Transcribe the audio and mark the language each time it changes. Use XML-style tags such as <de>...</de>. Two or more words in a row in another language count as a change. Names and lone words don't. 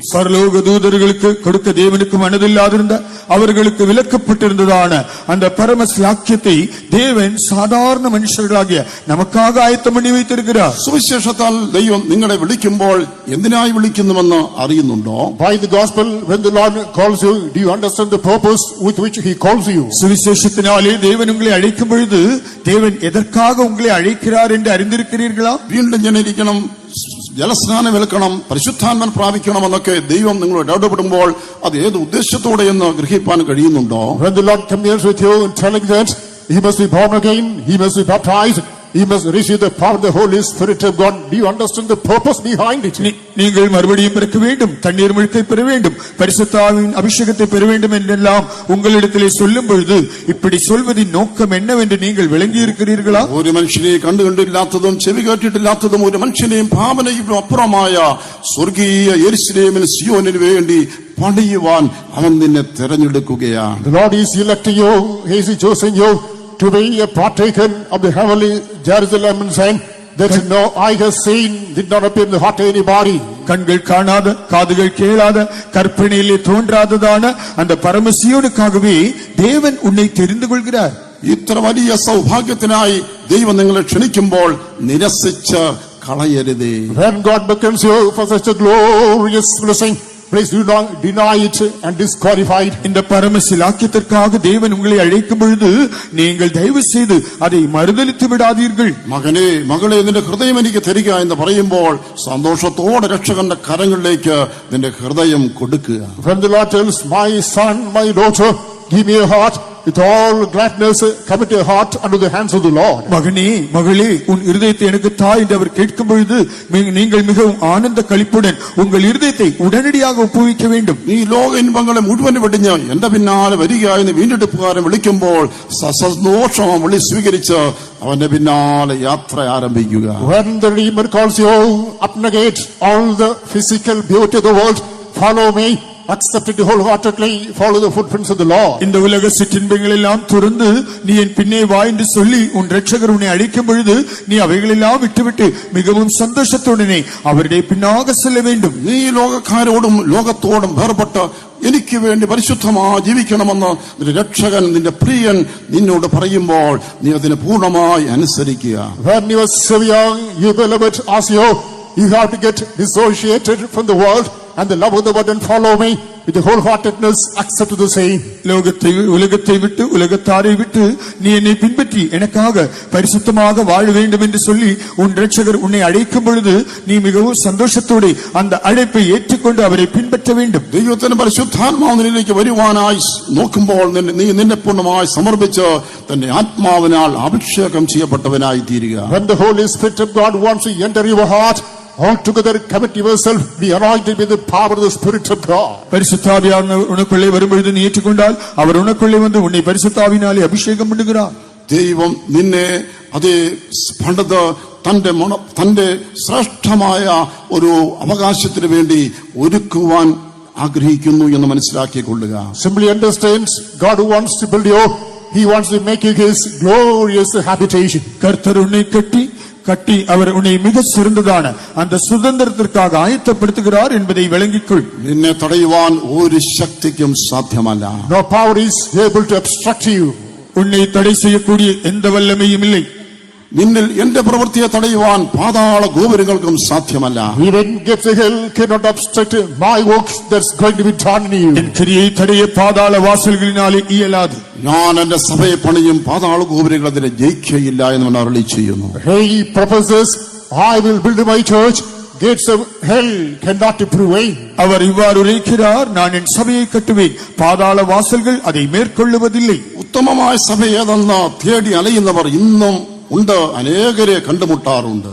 <ta>பரலோக தூதர்களுக்கு கொடுக்க தேவனுக்கு மனதில்லாதிருந்த அவர்களுக்கு விலக்கப்பட்டிருந்ததான அந்த பரம ஸ்லாக்கியத்தை தேவன் சாதாரண மனுஷர்களாகிய நமக்காக ஆயத்தம் பண்ணி வைத்திருக்கிறார்.</ta> <ml>സുവിശേഷത്താൽ ദൈവം നിങ്ങളെ വിളിക്കുമ്പോൾ എന്തിനായി വിളിക്കുന്നുവെന്ന് അറിയുന്നുണ്ടോ?</ml> <en>By the gospel, when the Lord calls you, do you understand the purpose with which he calls you?</en> <ta>சுவிசேஷத்தினாலே தேவன் உங்களை அழைக்கும் பொழுது தேவன் எதற்காக உங்களை அழைக்கிறார் என்று அறிந்திருக்கிறீர்களா?</ta> <ml>വീണ്ടും ജനിക്കണം, ജലസ്നാനം ഏൽക്കണം, പരിശുദ്ധാത്മൻ പ്രാപിക്കണമെന്നൊക്കെ ദൈവം നിങ്ങളോട് ഇടപെടുമ്പോൾ അത് ഏത് ഉദ്ദേശത്തോടെ എന്ന് ഗ്രഹിക്കാൻ കഴിയുന്നുണ്ടോ?</ml> <en>When the Lord communes with you and telling that he must be born again, he must be baptized, he must receive the power of the Holy Spirit of God, do you understand the purpose behind it?</en> <ta>நீங்கள் மறுபடியும் பிறக்க வேண்டும், தண்ணீர் முழுக்கை பெற வேண்டும், பரிசுத்தாவின் அபிஷேகத்தை பெற வேண்டும் என்றெல்லாம் உங்களிடத்திலே சொல்லும் பொழுது இப்படி சொல்வதின் நோக்கம் என்னவென்று நீங்கள் விளங்கி இருக்கிறீர்களா?</ta> <ml>ഒരു മനുഷ്യനെ കണ്ടുകണ്ടില്ലാത്തതും ചെവി കേട്ടിട്ടില്ലാത്തതും ഒരു മനുഷ്യനെയും ഭാവനയും അപ്പുറമായ സ്വർഗീയ യെരൂശലേമിൽ സിയോനിന് വേണ്ടി പണിയുവാൻ അവൻ നിന്നെ തിരഞ്ഞെടുക്കുകയാണ്.</ml> <en>The Lord is electing you, he is choosing you to be a partaker of the heavenly Jerusalem and saying that no eye has seen, did not appear in the heart of anybody.</en> <ta>கண்கள் காணாத, காதுகள் கேளாத, கற்பனையிலே தோன்றாததான அந்த பரமசியோனுக்காகவே தேவன் உன்னை தெரிந்து கொள்கிறார்.</ta> <ml>ഇത്ര വലിയ സൗഭാഗ്യത്തിനായി ദൈവം നിങ്ങളെ ക്ഷണിക്കുമ്പോൾ നിരസിച്ച് കളയരുതേ.</ml> <en>When God beckons you for such a glorious blessing, please do not deny it and disqualify it.</en> <ta>இந்த பரம சிலாக்கியத்திற்காக தேவன் உங்களை அழைக்கும் பொழுது நீங்கள் தயவு செய்து அதை மறுதலித்து விடாதீர்கள்.</ta> <ml>മകനെ മകളെ നിന്റെ ഹൃദയം എനിക്ക് തരിക എന്ന് പറയുമ്പോൾ സന്തോഷത്തോടെ രക്ഷകന്റെ കരങ്ങളിലേക്ക് നിന്റെ ഹൃദയം കൊടുക്കുക.</ml> <en>When the Lord tells, my son, my daughter, give me a heart, with all gladness commit your heart unto the hands of the Lord.</en> <ta>மகனே மகளே உன் இருதயத்தை எனக்கு தா என்று அவர் கேட்கும் பொழுது நீங்கள் மிகவும் ஆனந்த களிப்புடன் உங்கள் இருதயத்தை உடனடியாக ஒப்புவிக்க வேண்டும்.</ta> <ml>നീ ലോക ഇൻപങ്ങളെ മുഴുവൻ വെടിഞ്ഞ് എന്റെ പിന്നാലെ വരിക എന്ന് വീണ്ടെടുപ്പുകാരൻ വിളിക്കുമ്പോൾ സന്തോഷം വിളി സ്വീകരിച്ച് അവന്റെ പിന്നാലെ യാത്ര ആരംഭിക്കുക.</ml> <en>When the Redeemer calls you, abnegate all the physical beauty of the world, follow me, accept it wholeheartedly, follow the footprints of the Lord.</en> <ta>இந்த உலக சிற்றின்பங்கள் எல்லாம் துறந்து நீ என் பின்னே வா என்று சொல்லி உன் இரட்சகர் உன்னை அழைக்கும் பொழுது நீ அவைகளெல்லாம் விட்டுவிட்டு மிகவும் சந்தோஷத்துடனே அவருடைய பின்னாக செல்ல வேண்டும்.</ta> <ml>നീ ലോകക്കാരോടും ലോകത്തോടും വേർപെട്ട് എനിക്ക് വേണ്ടി പരിശുദ്ധമായി ജീവിക്കണമെന്ന് നിന്റെ രക്ഷകൻ നിന്റെ പ്രിയൻ നിന്നോട് പറയുമ്പോൾ നീ അതിനെ പൂർണ്ണമായി അനുസരിക്കുക.</ml> <en>When your Savior, you beloved, asks you, you have to get dissociated from the world and the love of the word and follow me with the wholeheartedness, accept the same.</en> <ta>உலகத்தை விட்டு உலகத்தாரை விட்டு நீ என்னை பின்பற்றி எனக்காக பரிசுத்தமாக வாழ வேண்டும் என்று சொல்லி உன் இரட்சகர் உன்னை அழைக்கும் பொழுது நீ மிகவும் சந்தோஷத்தோடு அந்த அழைப்பை ஏற்றுக்கொண்டு அவரை பின்பற்ற வேண்டும்.</ta> <ml>ദൈവത്തിന് പരിശുദ്ധാത്മാവിനിലേക്ക് വരുവാനായി നോക്കുമ്പോൾ നീ നിന്നെ പൂർണ്ണമായി സമർപ്പിച്ച് തന്റെ ആത്മാവിനാൽ അഭിഷേകം ചെയ്യപ്പെട്ടവനായി തീരുക.</ml> <en>When the Holy Spirit of God wants to enter your heart, altogether commit yourself, be anointed with the power of the Spirit of God.</en> <ta>பரிசுத்தாவியானவர் உனக்குள்ளே வரும்பொழுது நீ ஏற்றுக்கொண்டால் அவர் உனக்குள்ளே வந்து உன்னை பரிசுத்தாவினாலே அபிஷேகம் பண்ணுகிறார்.</ta> <ml>ദൈവം നിന്നെ അതേ പണ്ടത് തന്റെ ശ്രേഷ്ഠമായ ഒരു അവകാശത്തിന് വേണ്ടി ഒരുക്കുവാൻ ആഗ്രഹിക്കുന്നു എന്ന് മനസ്സിലാക്കിക്കൊള്ളുക.</ml> <en>Simply understand, God wants to build you, he wants to make you his glorious habitation.</en> <ta>கர்த்தர் உன்னை கட்டி அவர் உன்னை மிக சிறந்ததான அந்த சுதந்திரத்திற்காக ஆயத்தப்படுத்துகிறார் என்பதை விளங்கிக்கொள்.</ta> <ml>നിന്നെ തടയുവാൻ ഒരു ശക്തിക്കും സാധ്യമല്ല.</ml> <en>No power is able to obstruct you.</en> <ta>உன்னை தடை செய்யக்கூடிய எந்த வல்லமையும் இல்லை.</ta> <ml>നിന്നിൽ എന്റെ പ്രവൃത്തിയെ തടയുവാൻ പാതാള ഗോപുരങ്ങൾക്കും സാധ്യമല്ല.</ml> <en>Even gates of hell cannot obstruct my works that's going to be done in you.</en> <ta>என் கிரியை தடைய பாதாள வாசல்களினாலே இயலாது.</ta> <ml>ഞാൻ എന്റെ സഭയെ പണിയും പാതാള ഗോപുരങ്ങൾ അതിനെ ജയിക്കുകയില്ല എന്ന് അരുളി ചെയ്യുന്നു.</ml> <en>He proposes, I will build my church, gates of hell cannot prevail.</en> <ta>அவர் இவ்வாறு உரைக்கிறார், நான் என் சபையை கட்டுவேன், பாதாள வாசல்கள் அதை மேற்கொள்ளுவதில்லை.</ta> <ml>ഉത്തമമായ സഭ ഏതെന്ന് തേടി അലയുന്നവർ ഇന്നും ഉണ്ട്, അനേകരെ കണ്ടുമുട്ടാറുണ്ട്.</ml>